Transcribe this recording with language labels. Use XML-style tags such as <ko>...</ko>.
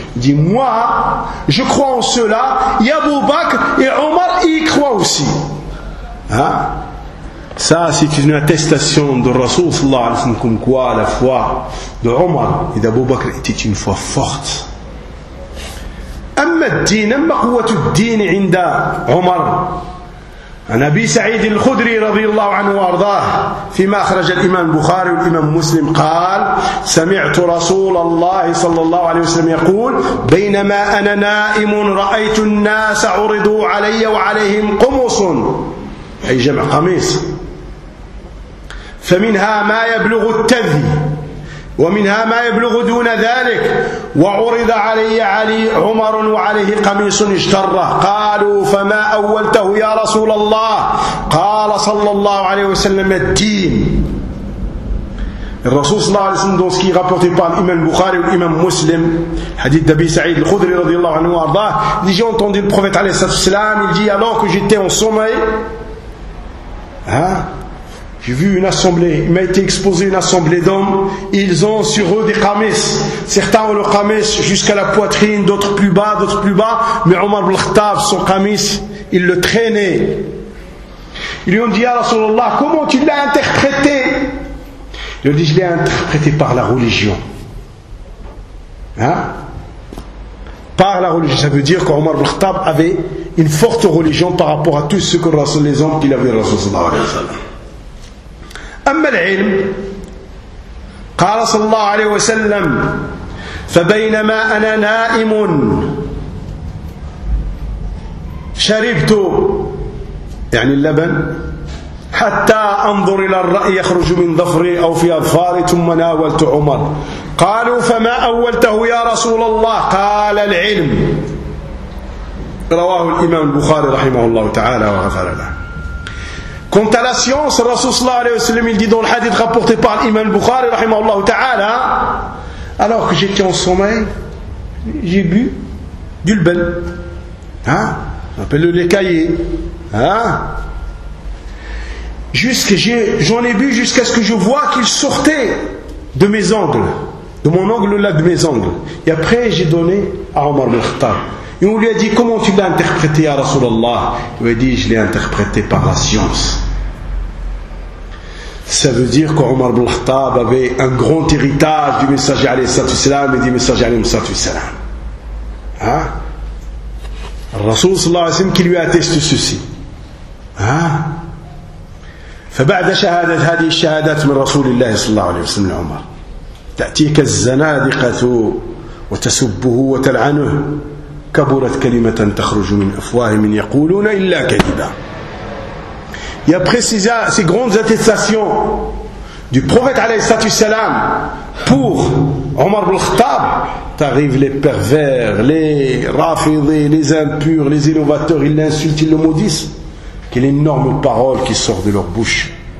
<fr>Il dit, moi, je crois en cela, Abu Bakr et Omar y croient aussi. Hein? Ça, c'est une attestation de Rasoul sallallahu alayhi wa sallam, comme quoi la foi de Omar et d'Abu Bakr était une foi forte.</fr> <ar>أما الدين أما قوة الدين عند عمر عن أبي سعيد الخدري رضي الله عنه وأرضاه فيما أخرج الإمام البخاري والإمام مسلم قال سمعت رسول الله صلى الله عليه وسلم يقول بينما أنا نائم رأيت الناس عرضوا علي وعليهم قمص أي جمع قميص فمنها ما يبلغ التذي ومنها ما يبلغ دون ذلك وعرض علي علي عمر وعليه قميص اجتره قالوا فما أولته يا رسول الله قال صلى الله عليه وسلم الدين الرسول صلى الله عليه وسلم دونسكي غابورتي بار الإمام البخاري والإمام مسلم حديث أبي سعيد الخدري رضي الله عنه وارضاه لي جي اونتوندي البروفيت عليه الصلاة والسلام</ar> <fr>il dit alors que j'étais en sommeil hein j'ai vu une assemblée, il m'a été exposé une assemblée d'hommes, ils ont sur eux des qamis. Certains ont le qamis jusqu'à la poitrine, d'autres plus bas, mais Omar ibn al-Khattab, son qamis, il le traînait. Ils lui ont dit, ya Rasulallah, comment tu l'as interprété? Il lui a dit, je l'ai interprété par la religion. Hein? Par la religion, ça veut dire qu'Omar ibn al-Khattab avait une forte religion par rapport à tous ceux que Rasul, les hommes qu'il avait, Rasulallah, alayhi wa sallam.</fr> <ar>أما العلم قال صلى الله عليه وسلم فبينما أنا نائم شربت يعني اللبن حتى أنظر إلى الرأي يخرج من ظفري أو في أظفاري ثم ناولت عمر قالوا فما أولته يا رسول الله قال العلم رواه الإمام البخاري رحمه الله تعالى وغفر له.</ar> <fr>Quant à la science, Rasoul sallallahu alayhi wa sallam, il dit dans le hadith rapporté par l'imam Bukhari, rahimahullah ta'ala, alors que j'étais en sommeil, j'ai bu du leban. Hein? On appelle les cahiers. Hein? J'en ai bu jusqu'à ce que je vois qu'il sortait de mes angles, de mon angle là, de mes angles. Et après, j'ai donné à Omar ibn al-Khattab. Et on lui a dit, comment tu l'as interprété à Rasulallah? Il lui a dit, je l'ai interprété par la science. Ça veut dire qu'Omar ibn al-Khattab avait un grand héritage du messager alayhi salatu wassalam et du messager alayhi salatu wassalam. Hein? Rasul sallallahu alayhi wa sallam qui lui atteste ceci. Hein?</fr> <ar>فبعد شهادة هذه الشهادات من رسول الله صلى الله عليه وسلم عمر تأتيك الزنادقة وتسبه وتلعنه كبرت كلمة تخرج من أفواههم يقولون إلا كذبا.</ar> <fr>Et après ces grandes attestations du prophète alayhi salam pour Omar ibn al-Khattab, t'arrives les pervers, les rafidés, les impurs, les innovateurs, ils l'insultent, ils le maudissent. Quelle énorme parole qui sort de leur bouche.</fr>